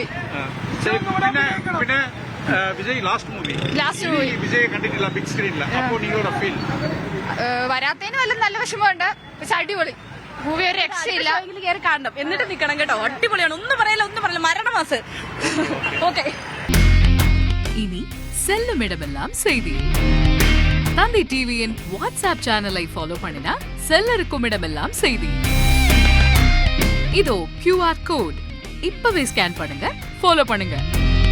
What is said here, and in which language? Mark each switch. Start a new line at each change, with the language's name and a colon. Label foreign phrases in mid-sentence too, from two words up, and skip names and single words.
Malayalam: ശരി, പിന്നെ വിജയ്
English: last movie
Malayalam: വിജയ് കണ്ടിട്ടില്ല ബിഗ് സ്ക്രീനില്ല. അപ്പോൾ നിങ്ങളുടെ ഫീൽ? വരാത്തതിന് വല്ല നല്ല വിഷമമുണ്ട്, പക്ഷെ അടിപൊളി മൂവി, ഒരു രക്ഷയില്ല. കയറി കാണണം, എന്നിട്ട് നിക്കണം കേട്ടോ. അടിപൊളിയാണ്, ഒന്നും പറയില്ല, മരണമാസ്. ഓക്കെ,
Tamil: இனி செல்லும் இடமெல்லாம் செய்தி. தந்தி டிவியின் வாட்ஸ்அப் சேனலை ஃபாலோ பண்ணினா செல்ல இருக்கும் இடமெல்லாம் செய்தி. இதோ
English: QR code
Tamil: இப்பவே ஸ்கேன் பண்ணுங்க, ஃபாலோ பண்ணுங்க.